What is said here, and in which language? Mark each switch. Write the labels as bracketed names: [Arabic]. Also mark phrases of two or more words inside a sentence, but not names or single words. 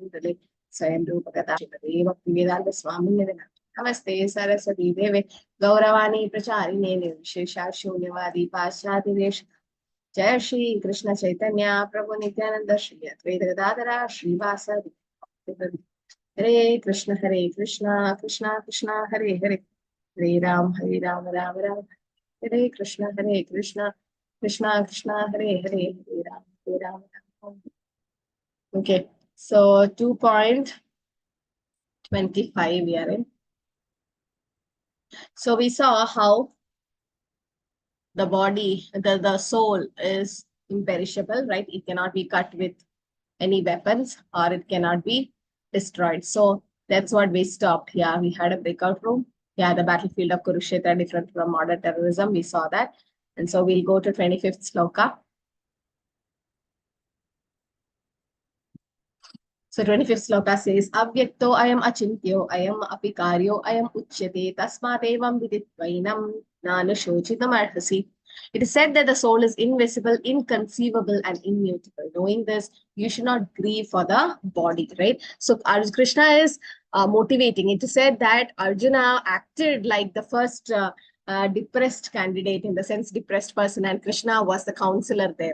[Sanskrit] भूतले स्वयं रूपकत श्रीमते भक्तिवेदान्त स्वामी नमस्ते सरस्वती देवे गौरवाणी प्रचारिणे विशेष शून्यवादि पाश्चाति जय श्री कृष्ण चैतन्य प्रभु नित्यानन्द श्री अद्वैत गदाधर श्री वासादि हरे कृष्ण कृष्ण कृष्ण हरे हरे हरे राम राम राम हरे कृष्ण कृष्ण कृष्ण हरे हरे हरे राम राम. [English] Okay, so 2.25 we are in. So we saw how the body, the soul is imperishable, right? It cannot be cut with any weapons or it cannot be destroyed. So that's what we stopped. Yeah, we had a breakout room. Yeah, the battlefield of Kurukshetra, different from modern terrorism. We saw that. And so we'll go to 25th sloka. So 25th sloka says, [Sanskrit] अव्यक्तो अयम् अचिन्त्यो अयम् अपिकार्यो अयम् उच्यते तस्मादेवं विदित्वैनं नानुशोचितम् अर्हसि. [English] It is said that the soul is invisible, inconceivable, and immutable. Knowing this, you should not grieve for the body, right? So Krishna is motivating. It is said that Arjuna acted like the first depressed candidate, in the sense depressed person, and Krishna was the counselor there.